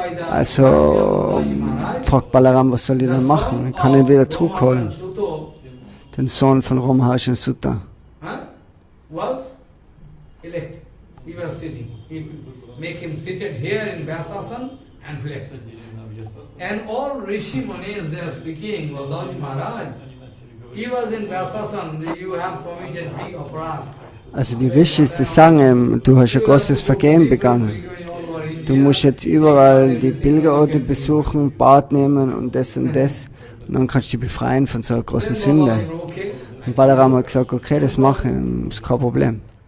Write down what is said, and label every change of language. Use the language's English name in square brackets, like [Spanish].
[German] Also fragt Balaram, was soll ich dann machen? Ich kann ihn wieder zurückholen. Den Sohn von Romaharshan Sutta. [English] Was elected. He was sitting. He make him seated here in Vyasasan and blessed. And all Rishi Munis they are speaking, Vadaji Maharaj, he was in Vyasasan, you have committed big aparat. [German] Also die Rishis, die sagen, du hast ein großes Vergehen begangen. Du musst jetzt überall die Pilgerorte besuchen, Bad nehmen und das. Und dann kannst du dich befreien von so einer großen Sünde. Und Balaram hat gesagt, okay, das mache ich, ist kein Problem.